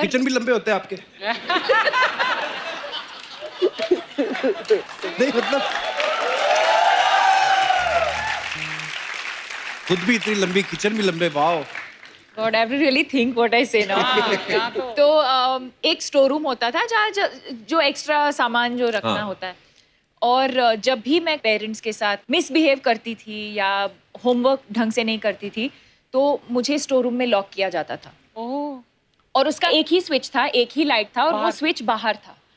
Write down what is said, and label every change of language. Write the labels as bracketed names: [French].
[Hindi] Kitchen भी लंबे होते हैं आपके? नहीं मतलब खुद भी इतनी लंबी, किचन भी लंबे। Wow. [English] God, I have to really think what I say now. [Hindi] तो एक स्टोर रूम होता था जहाँ जो एक्स्ट्रा सामान जो रखना हाँ। होता है, और जब भी मैं पेरेंट्स के साथ मिसबिहेव करती थी या होमवर्क ढंग से नहीं करती थी, तो मुझे स्टोर रूम में लॉक किया जाता था। और उसका एक ही स्विच था, एक ही लाइट था, और वो स्विच बाहर था।